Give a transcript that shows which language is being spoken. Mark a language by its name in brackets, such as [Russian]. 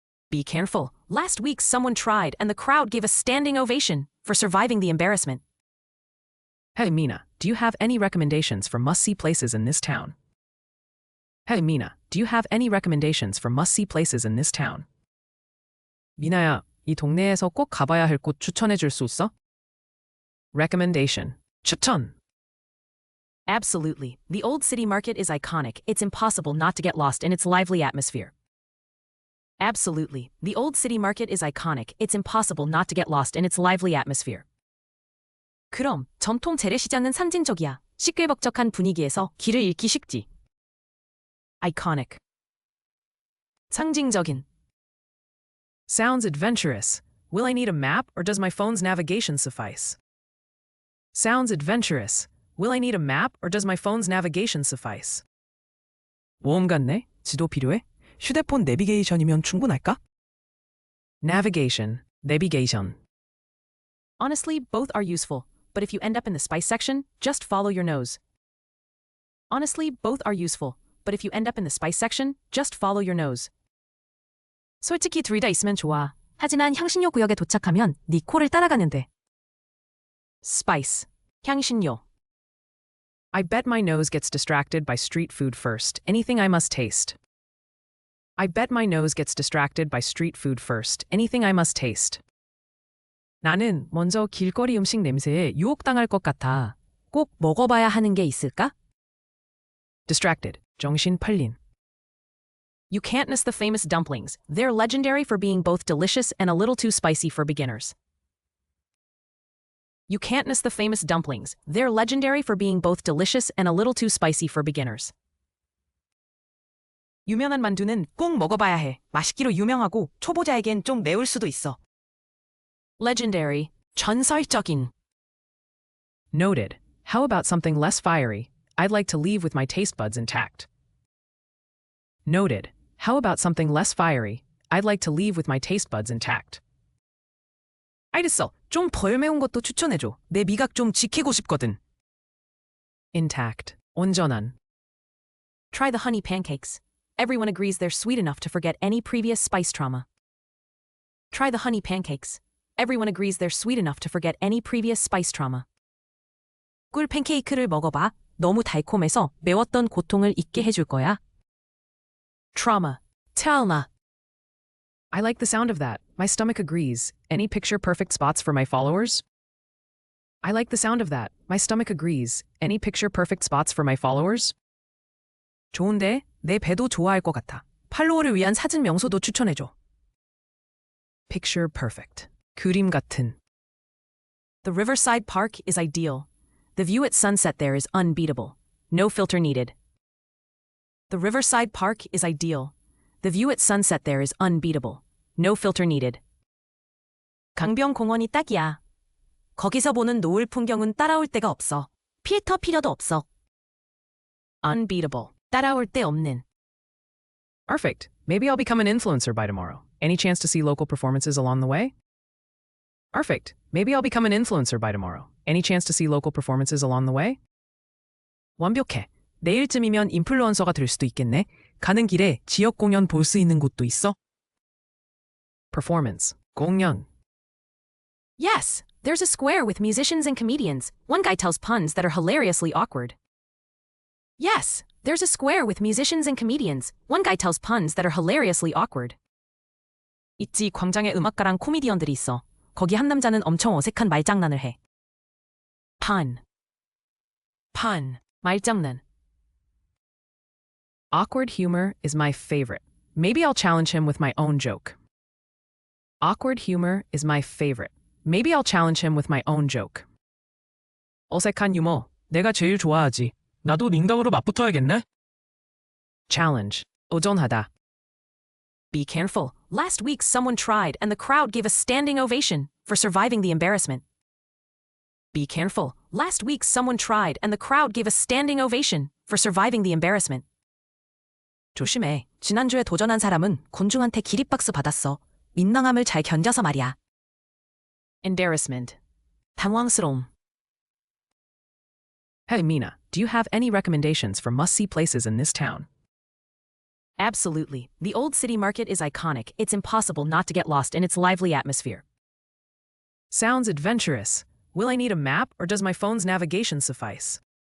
[English] Be careful. Last week someone tried and the crowd gave a standing ovation for surviving the embarrassment. Hey Mina, do you have any recommendations for must-see places in this town? Hey Mina, do you have any recommendations for must-see places in this town? [Korean] 미나야, 이 동네에서 꼭 가봐야 할 곳 추천해 줄 수 있어? [English] Recommendation. 추천. Absolutely. The Old City Market is iconic. It's impossible not to get lost in its lively atmosphere. Absolutely. The Old City Market is iconic. It's impossible not to get lost in its lively atmosphere. [Korean] 그럼 전통 재래시장은 상징적이야. 시끌벅적한 분위기에서 길을 잃기 쉽지. [English] Iconic. 상징적인. Sounds adventurous. Will I need a map or does my phone's navigation suffice? Sounds adventurous. Will I need a map or does my phone's navigation suffice? [Korean] 모험 같네? 지도 필요해? 휴대폰 내비게이션이면 충분할까? [English] Navigation, navigation. Honestly, both are useful, but if you end up in the spice section, just follow your nose. Honestly, both are useful, but if you end up in the spice section, just follow your nose. [Korean] 솔직히 둘 다 있으면 좋아. 하지만 향신료 구역에 도착하면 네 코를 따라가는데. [English] Spice, 향신료. I bet my nose gets distracted by street food first. Anything I must taste. I bet my nose gets distracted by street food first. Anything I must taste. [Korean] 나는 먼저 길거리 음식 냄새에 유혹당할 것 같아. 꼭 먹어봐야 하는 게 있을까? [English] Distracted, 정신 팔린. You can't miss the famous dumplings. They're legendary for being both delicious and a little too spicy for beginners. You can't miss the famous dumplings. They're legendary for being both delicious and a little too spicy for beginners. [Korean] 유명한 만두는 꼭 먹어봐야 해. 맛있기로 유명하고 초보자에겐 좀 매울 수도 있어. [English] Legendary, 전설적인. Noted. How about something less fiery? I'd like to leave with my taste buds intact. Noted. How about something less fiery? I'd like to leave with my taste buds intact. [Korean] 알겠어. 좀 덜 매운 것도 추천해줘. 내 미각 좀 지키고 싶거든. [English] Intact. 온전한. Try the honey pancakes. Everyone agrees they're sweet enough to forget any previous spice trauma. Try the honey pancakes. Everyone agrees they're sweet enough to forget any previous spice trauma. [Korean] 꿀 팬케이크를 먹어봐. 너무 달콤해서 매웠던 고통을 잊게 해줄 거야. [English] Trauma. trauma. I like the sound of that. My stomach agrees. Any picture-perfect spots for my followers? I like the sound of that. My stomach agrees. Any picture-perfect spots for my followers? [Korean] 좋은데? 내 배도 좋아할 것 같아. 팔로워를 위한 사진 명소도 추천해줘. [English] Picture perfect. 그림 같은. The Riverside Park is ideal. The view at sunset there is unbeatable. No filter needed. The Riverside Park is ideal. The view at sunset there is unbeatable. No filter needed. [Korean] 강변공원이 딱이야. 거기서 보는 노을 풍경은 따라올 데가 없어. 필터 필요도 없어. Unbeatable. 따라올 데 없는. [English] Perfect. Maybe I'll become an influencer by tomorrow. Any chance to see local performances along the way? Perfect. Maybe I'll become an influencer by tomorrow. Any chance to see local performances along the way? [Korean] 완벽해. 내일쯤이면 인플루언서가 될 수도 있겠네. 가는 길에 지역 공연 볼 수 있는 곳도 있어? [English] Performance. 공연. Yes, there's a square with musicians and comedians. One guy tells puns that are hilariously awkward. Yes, there's a square with musicians and comedians. One guy tells puns that are hilariously awkward. [Korean] 있지, 광장에 음악가랑 코미디언들이 있어. 거기 한 남자는 엄청 어색한 말장난을 해. [English] Pun. 말장난. Awkward humor is my favorite. Maybe I'll challenge him with my own joke. Awkward humor is my favorite. Maybe I'll challenge him with my own joke. [Korean] 어색한 유머. 내가 제일 좋아하지. 나도 농담으로 맞붙어야겠네. [English] Challenge. 도전하다. Be careful. Last week someone tried and the crowd gave a standing ovation for surviving the embarrassment. Be careful. Last week someone tried and the crowd gave a standing ovation for surviving the embarrassment. [Korean] 조심해. 지난주에 도전한 사람은 곤중한테 기립박수 받았어. 민망함을 잘 견뎌서 말이야. [English] Embarrassment. 당황스러움. Hey, Mina, do you have any recommendations for must-see places in this town? Absolutely. The old city market is iconic. It's impossible not to get lost in its lively atmosphere. Sounds adventurous. Will I need a map or does my phone's navigation suffice?